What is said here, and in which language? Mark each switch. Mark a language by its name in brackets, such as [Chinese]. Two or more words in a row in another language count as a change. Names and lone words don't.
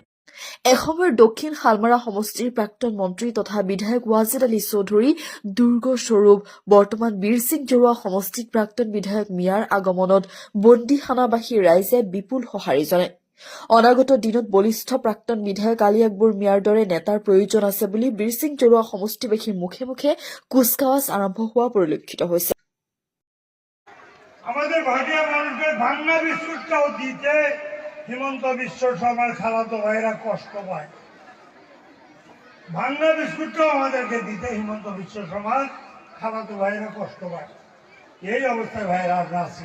[Assamese] এসময়ৰ দক্ষিণ শালমাৰা সমষ্টিৰ প্ৰাক্তন মন্ত্ৰী তথা বিধায়ক ৱাজিদ আলী চৌধুৰী দুৰ্গ স্বৰূপ বৰ্তমান বীৰ সিং জৰুৱা সমষ্টিত প্ৰাক্তন বিধায়ক মিয়াৰ আগমনত বন্দীখানাবাসী ৰাইজে বিপুল সঁহাৰি জনায়। অনাগত দিনত বলিষ্ঠ প্ৰাক্তন বিধায়ক আলী আকবৰ মিয়াৰ দৰে নেতাৰ প্ৰয়োজন আছে বুলি বীৰ সিং জৰুৱা সমষ্টিবাসীৰ মুখে মুখে কুচকাৱাজ আৰম্ভ হোৱা পৰিলক্ষিত হৈছে। [Bangla] আমাদের ভাটিয়া মানুষের ভাঙনা বিস্কুটটাও দিতে হিমন্ত বিশ্ব শর্মার খালাতো ভাইরা কষ্ট পায়। ভাঙনা বিস্কুটটাও আমাদেরকে দিতে হিমন্ত বিশ্ব শর্মার খালাতো ভাইরা কষ্ট পায়। এই অবস্থায় ভাইরা আমরা আছি।